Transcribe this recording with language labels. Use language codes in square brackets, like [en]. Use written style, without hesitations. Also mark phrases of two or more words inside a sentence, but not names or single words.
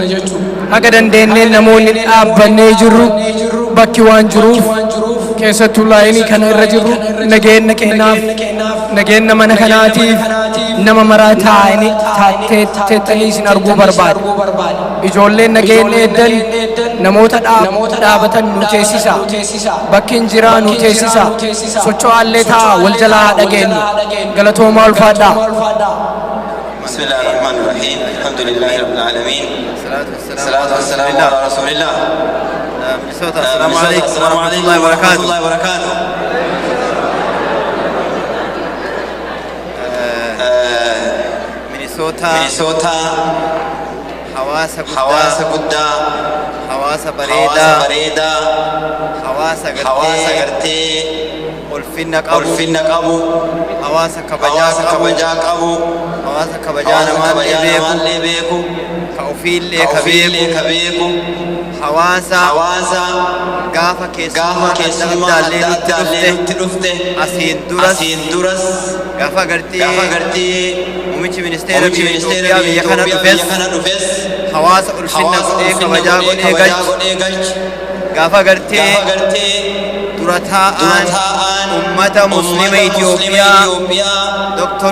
[om] Haga dandeenneen namoonni dhaabbannee jirru bakki waan jiruuf keessattuu laayinii kana irra jirru nageenya keenyaaf nageenya mana kanaatiif nama maraa taa'anii teettanii isin arguu barbaada. ijoolleen nageenya eeddan namoota dhaabatan nu teessisa bakki jiraa nu teessisa socho'aallee ta'a wal jalaa dhageenyu galatoomaa ulfaadhaa. [ar] بسم الله الرحمن الرحيم الحمد لله رب العالمين الصلاة والسلام على رسول الله. مينيسوتا السلام عليكم ورحمة الله وبركاته. [om] Minnesota hawaasa qabda hawaasa bareedaa hawaasa qartii ulfinna qabu hawaasa kabajaa qabu hawaasa kabajaa namallee beeku ka ofiillee ka beeku hawaasa gaafa keessummaa nutti dhufte asiin duras gaafa gartii muummichi ministeera Itoophiyaa biyya kana dhufes hawaasa ulfinna godhee kabajaa godhee galchi gaafa gartii durataan ummata muslima Itoophiyaa Dr.